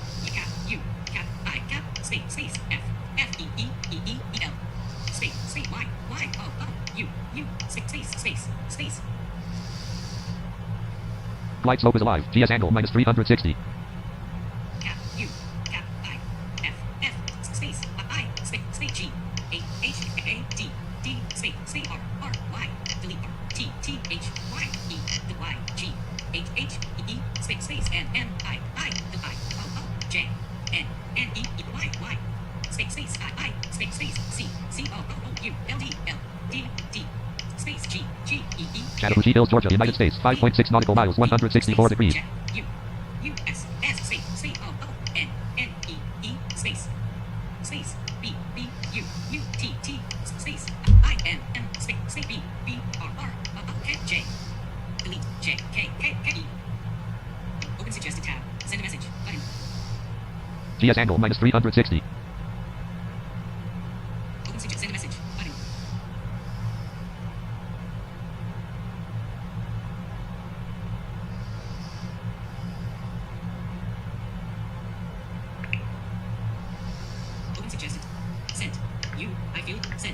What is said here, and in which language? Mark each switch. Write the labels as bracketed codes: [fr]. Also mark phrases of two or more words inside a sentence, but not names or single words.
[en] U cap I cap space space F F E E E E E L space space Y Y O O U space space space. Flight slope is alive. GS angle minus 360. Cap U cap I F F space I space space G A H A D D space space R R Y delete R T T H Y E the Y G H H E E space space N N I the I O O J N N E E Y Y space space I space space C C O O O U L D L D D space G G E E Chattahoochee Hills, Georgia, United States. 5.6 nautical miles, 164 degrees. U U S S space space O O N N E E space space B B U U T T space I N M space space B B R R O O K J delete J K K K E open suggested tab send a message button. GS angle minus 360. Open send a message button. Open suggested. Sent. You. I feel sent.